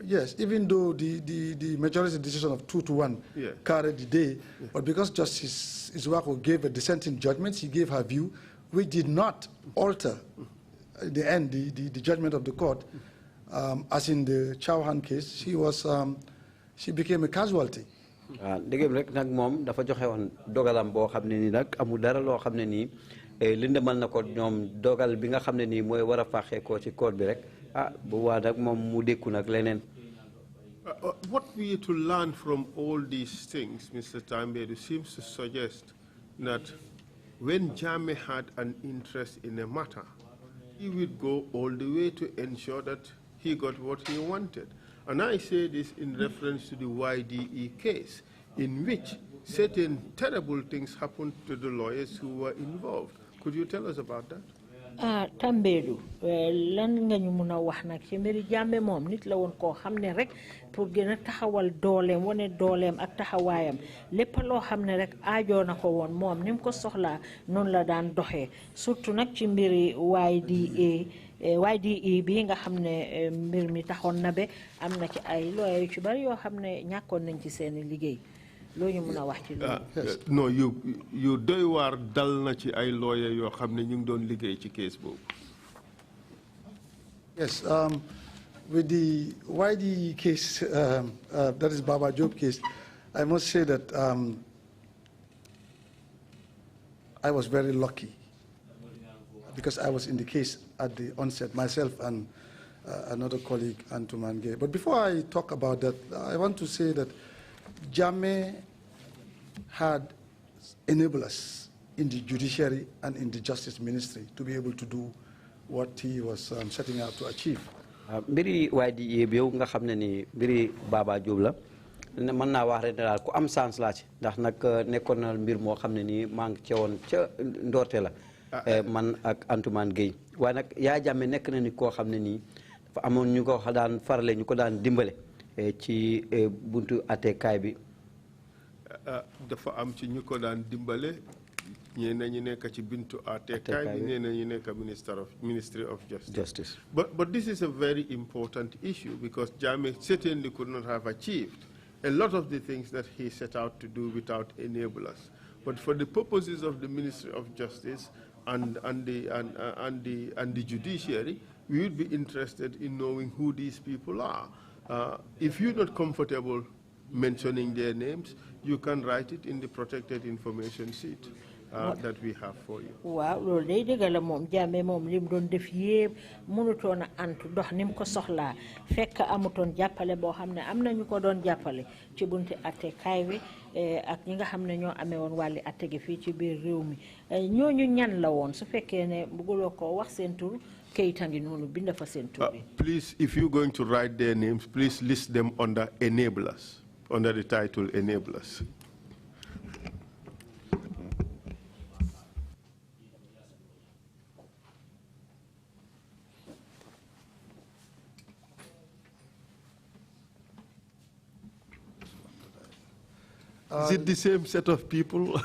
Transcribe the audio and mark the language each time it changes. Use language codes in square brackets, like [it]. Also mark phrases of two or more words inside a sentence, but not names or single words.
[en] Yes, even though the majority decision of 2-1 carried the day, but because Justice Iswako gave a dissenting judgment, she gave her view, which did not alter in the end the judgment of the court. As in the Chauhan case, she became a casualty. [wo] Dégg rek nag moom dafa joxe woon dogalam boo xam ne nii nag amul dara loo xam ne nii lindemal na ko ñoom dogal bi nga xam ne nii mooy war a fàqee ko ci court bi rek bu waa nag moom mu dékku nag leneen. [en] What we are to learn from all these things, Mr. Tambadou, seems to suggest that when Jammeh had an interest in a matter, he would go all the way to ensure that he got what he wanted. And I say this in reference to the YDE case, in which certain terrible things happened to the lawyers who were involved. Could you tell us about that? [wo] Tambadou lan nga ñu mëna wax nak ci mbiri Jammeh moom nit la woon koo xam ne rek pour gën a taxawal dooleem wane dooleem ak taxawaayam lépp loo xam ne rek aajoo na ko woon moom ni mu ko soxlaa noonu la daan doxee surtout nag ci mbiri YDE bi nga xam ne mbir mi taxoon na be am na ci ay lawyer yu ci bari yoo xam ne ñàkkoon nañ ci seeni liggéey loo ñu mën a wax ci loolu. non yu doy waar dal na ci ay lawyer yoo xam ne ñu ngi doon liggéey ci case boobu. [en] Yes, with the YDE case, that is Baba Job case, I must say that I was very lucky because I was in the case at the onset, myself and another colleague, Antuman Gay. But before I talk about that, I want to say that Jammeh had enablers in the judiciary and in the justice ministry to be able to do what he was setting out to achieve. [wo] Mbiri YDE bi yow nga xam ne ni mbiri Baba Diop la mën naa wax rek daal ku am sens laa ci ndax nag nekkoon na mbir moo xam ne nii maa ngi ca woon ca ndoorte la man ak Antoumane Gueye waaye nag Yaya Jammeh nekk na ni koo xam ne nii dafa amoon ñu ko daan farale ñu ko daan dimbale ci buntu attekaay bi. dafa am ci ñu ko daan dimbale ñeneen ñi nekk ci buntu attekaay bi ñeneen ñi nekk [en] Ministry of Justice. But this is a very important issue because Jammeh certainly could not have achieved a lot of the things that he set out to do without enablers. But for the purposes of the Ministry of Justice and the judiciary, we would be interested in knowing who these people are. If you're not comfortable mentioning their names, you can write it in the protected information sheet that we have for you. [wo] Waaw loolu day dëgg la moom Jammeh moom lim doon def yépp mënutoon a antu dox ni mu ko soxlaa fekk amutoon jàppale boo xam ne am na ñu ko doon jàppale ci bunti attekaay bi ak ñi nga xam ne ñoo amee woon wàlli atte gi fii ci biir réew mi ñooñu ñan la woon su fekkee ne bëgguloo ko wax seen tur kayita ngi noonu bind fa seen tur bi. [en] Please, if you're going to write their names, please list them under enablers, under the title enablers. Is it the same set of people?